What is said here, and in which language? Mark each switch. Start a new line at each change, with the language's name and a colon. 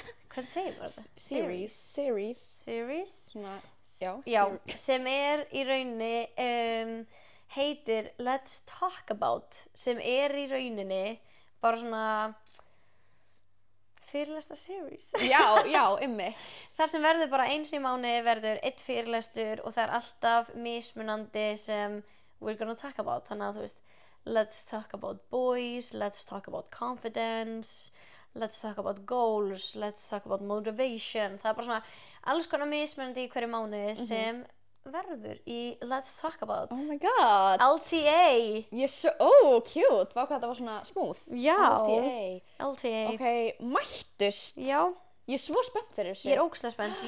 Icelandic: Hvað segir maður þetta? Series. Svona, já, sem í rauninni heitir Let's Talk About, sem í rauninni bara svona fyrirlestra series. Já, einmitt. Þar sem verður bara eins í mánuði verður einn fyrirlestur og það alltaf mismunandi sem
English: we're gonna talk about.
Icelandic: Þannig að þú veist,
English: let's talk about boys, let's talk about confidence, let's talk about goals, let's talk about motivation.
Icelandic: Það bara svona alls konar mismunandi í hverju mánuði sem verður í Let's Talk About.
English: Oh my god. LTA. Cute.
Icelandic: Vá hvað þetta var svona smooth. Já. LTA. Ok, mættust. Já. Ég svo spennt fyrir þessu. Ég ógeðslega spennt.